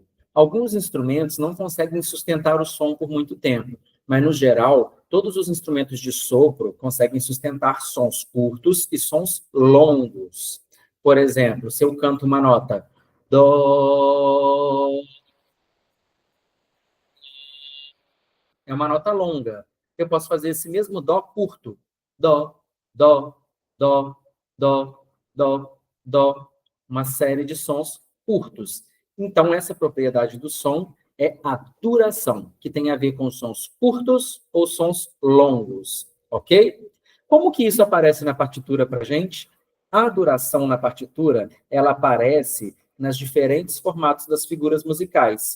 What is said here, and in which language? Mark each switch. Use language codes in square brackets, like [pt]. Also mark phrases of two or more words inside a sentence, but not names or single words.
[pt] Alguns instrumentos não conseguem sustentar o som por muito tempo, mas, no geral, todos os instrumentos de sopro conseguem sustentar sons curtos e sons longos. Por exemplo, se eu canto uma nota dó, é uma nota longa. Eu posso fazer esse mesmo dó curto. Dó, dó, dó, dó, dó, dó. Uma série de sons curtos. Então, essa propriedade do som é a duração, que tem a ver com sons curtos ou sons longos, ok? Como que isso aparece na partitura para a gente? A duração na partitura, ela aparece nas diferentes formatos das figuras musicais.